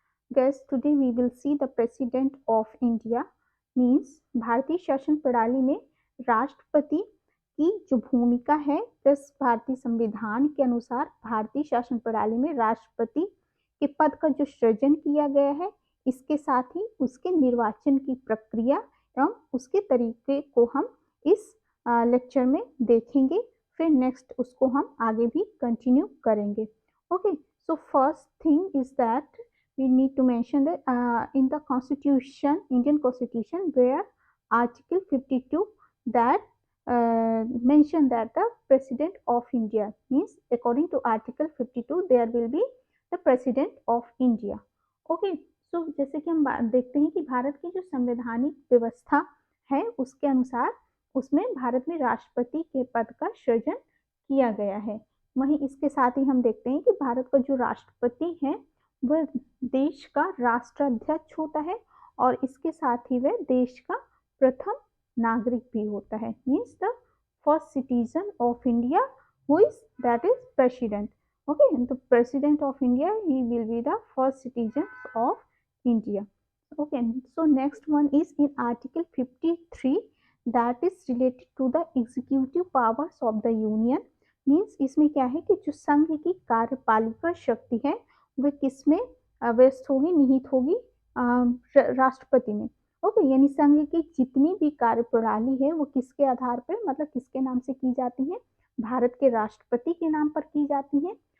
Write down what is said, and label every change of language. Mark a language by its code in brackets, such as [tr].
[en] Guys, today we will see the President of India means [hi] भारतीय शासन प्रणाली में राष्ट्रपति की जो भूमिका है, प्लस भारतीय संविधान के अनुसार भारतीय शासन प्रणाली में राष्ट्रपति के पद का जो सृजन किया गया है, इसके साथ ही उसके निर्वाचन की प्रक्रिया एवं उसके तरीके को हम इस लेक्चर में देखेंगे। फिर नेक्स्ट उसको हम आगे भी कंटिन्यू करेंगे। [en] Okay, so first thing is that we need to mention that in the Constitution, Indian Constitution, where Article 52 that mention that the President of India means according to Article 52 there will be the President of India. [hi] Okay, so जैसे कि हम देखते हैं कि भारत की जो संवैधानिक व्यवस्था है उसके अनुसार उसमें भारत में राष्ट्रपति के पद का सृजन किया गया है। वहीं इसके साथ ही हम देखते हैं कि भारत का जो राष्ट्रपति है वह देश का राष्ट्राध्यक्ष होता है और इसके साथ ही वह देश का प्रथम नागरिक भी होता है, [en] Means the first citizen of India who is that is president. Okay, the president of India, he will be the first citizen of India. Okay, so next one is in Article 53 that is related to the executive powers of the union. [hi] Means इसमें क्या है कि जो संघ की कार्यपालिका शक्ति है वह किसमें व्यस्त होगी, निहित होगी, राष्ट्रपति में. ओके, यानी संघ की जितनी भी कार्य प्रणाली है वो किसके आधार पर, मतलब किसके नाम से की जाती है, भारत के राष्ट्रपति के नाम पर की जाती है.